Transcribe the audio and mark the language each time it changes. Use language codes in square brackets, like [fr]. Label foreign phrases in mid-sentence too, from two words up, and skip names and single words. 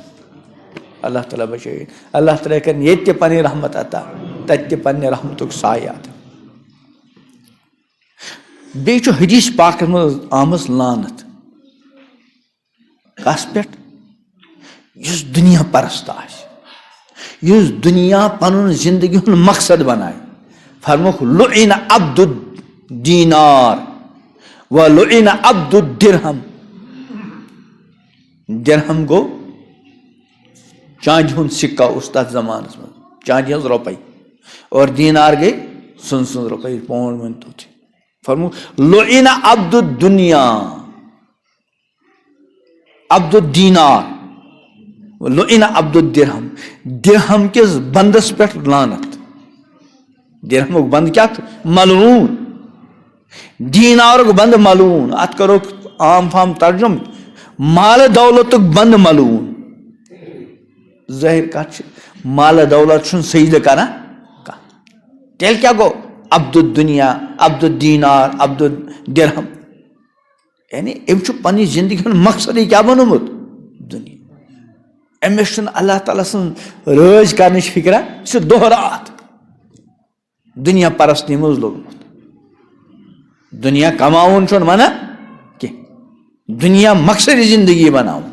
[ks] اللہ تعالیٰ بچٲیِن اللہ تعالیٰ کرِ ییٚتہِ تہِ پنٕنۍ رحمت عطا تتہِ تہِ پننہِ رحمتُک سایہِ عطا. بیٚیہِ چھُ حدیث پاکس منٛز آمٕژ لعنت کس پٮ۪ٹھ یُس دُنیا پرست آسہِ یُس دُنیا پنُن زندگی ہُنٛد مقصد بنایہِ. [ar] فرموکھ لعن عبد الدینار و لعن عبد الدرہم. [ks] درہم گوٚو چاندِ ہُنٛد سِکہ اوس تتھ زمانس منٛز چاندِ ہٕنٛز رۄپے اور دینار گٔے سۄنہٕ سٕنٛز رۄپے پونٛڈ مٲنتو تُہۍ. [ar] فرموکھ لعن عبد الدنیا عبد الدینار لعن عبد الدرہم. [ks] درہم کِس بندس پٮ۪ٹھ لعنت. درہمُک بند کیٛاہ چھُ ملعوٗن. دینارُک بند ملعوٗن. اتھ کرو عام فام ترجُم مالہٕ دولتُک بند ملعوٗن. ظٲہِر کتھ چھِ مالہٕ دولت چھُنہٕ سجدٕ کران کانٛہہ. تیٚلہِ کیٛاہ گوٚو [ar] عبد الدنیا عبد الدینار عبد الدرہم. [ks] یعنی أمۍ چھُ پننہِ زندگی ہُنٛد مقصدٕے کیٛاہ بنومُت دُنیا. أمِس چھُنہٕ اللہ تعالیٰ سٕنٛز رٲضۍ کرنٕچ فِکرا. یہِ چھُ دۄہ راتھ دُنیا پرستی منٛز لوٚگمُت. دنیا کماؤن چھُنہٕ وَنان کینٛہہ، دنیا مقصد زندگی بناؤن.